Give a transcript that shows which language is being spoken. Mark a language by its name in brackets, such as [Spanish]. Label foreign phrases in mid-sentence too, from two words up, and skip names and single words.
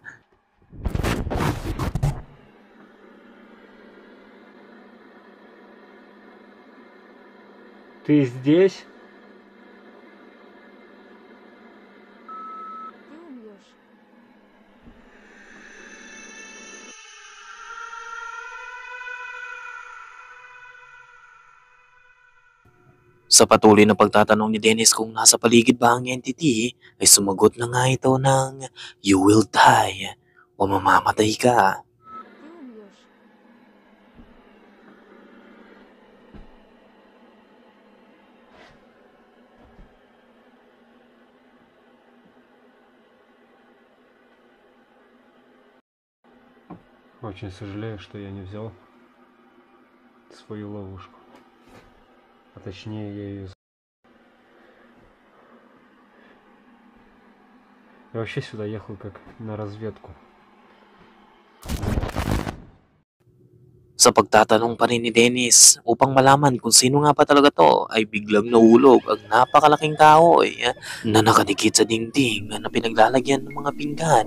[Russian] Ты здесь? Ты умрешь. [Filipino] Sa patuloy na pagtatanong ni Dennis kung nasa paligid ba ang entity, ay sumagot na nga ito ng [English] "You will die" [Filipino] o mamamatay ka. [Russian] Ты умрешь. Очень сожалею, что я не взял свою ловушку. А точнее, я ее... Я вообще сюда ехал как на разведку. [Filipino] Sa pagtatanong pa rin ni Dennis upang malaman kung sino nga pa talaga to ay biglang nahulog ang napakalaking kahoy na nakadikit sa dingding na pinaglalagyan ng mga pinggan.